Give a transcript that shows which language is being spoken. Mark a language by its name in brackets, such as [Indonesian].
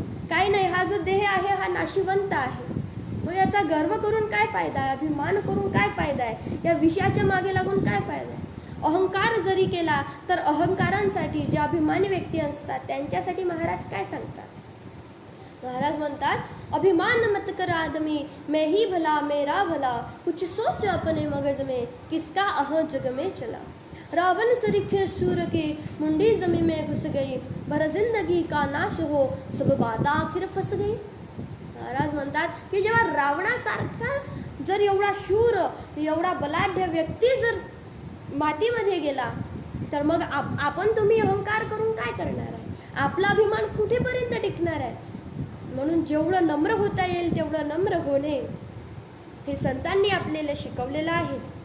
[Marathi] काय नाही, हा जो देह आहे हा नाशिवंत आहे. मग याचा गर्व करून काय फायदा आहे, अभिमान करून काय फायदा आहे, या विषयाच्या मागे लागून काय फायदा आहे. अहंकार जरी केला तर अहंकारांसाठी जे अभिमानी व्यक्ती असतात त्यांच्यासाठी महाराज काय सांगतात. महाराज म्हणतात, [Hindi] अभिमान मत कर आदमी मैं ही भला मेरा भला कुछ सोच अपने मगज में किसका अह जग में चला. रावण सरीखे शूर की मुंडी जमी में घुस गई भर जिंदगी का नाश हो सब बात आखिर फस गई. [Marathi] महाराज म्हणतात की जेव्हा रावणासारखा जर एवढा शूर एवढा बलाढ्य व्यक्ती जर मातीमध्ये गेला तर मग आपण तुम्ही अहंकार करून काय करणार आहे, आपला अभिमान कुठेपर्यंत टिकणार आहे. म्हणून जेवढं नम्र होता येईल तेवढं नम्र होणे हे संतांनी आपल्याला शिकवलेलं आहे.